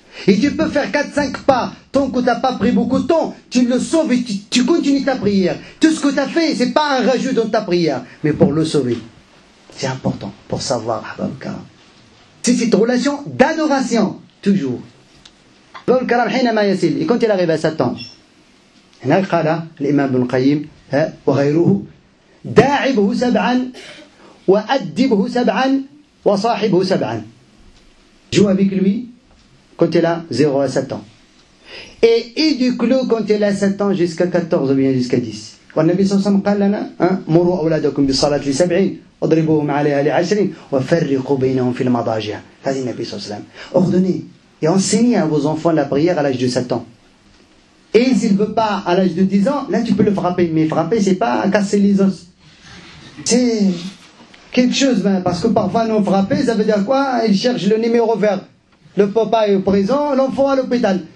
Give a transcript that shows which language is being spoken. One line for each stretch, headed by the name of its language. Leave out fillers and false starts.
French: Et tu peux faire 4-5 pas, tant que tu n'as pas pris beaucoup de temps, tu le sauves et tu continues ta prière. Tout ce que tu as fait, ce n'est pas un rajout dans ta prière, mais pour le sauver. C'est important pour savoir, c'est cette relation d'adoration. toujours.
Arabic: الكرام حينما يصل يكون
French: il arrive à 7 ans.
Arabic: هنا قال الإمام ابن القيم وغيره داعبه 7 وأدبه 7 وصاحبه 7.
French: Joue avec lui quand il a 0 à 7 ans. Et éduque-le quand il a 7 ans jusqu'à 14 ou bien jusqu'à 10.
Arabic: والنبي صلى الله عليه وسلم قال لنا مروا أولادكم بالصلاة ل7 واضربوهم عليها ل10 وفرقوا بينهم في المضاجع. هذه النبي صلى الله عليه وسلم.
French: Ordonnez et enseignez à vos enfants la prière à l'âge de 7 ans. Et s'il ne veut pas à l'âge de 10 ans, là tu peux le frapper. Mais frapper, c'est pas casser les os. C'est quelque chose, parce que parfois non frapper, ça veut dire quoi? Il cherche le numéro vert. Le papa est au présent, l'enfant à l'hôpital.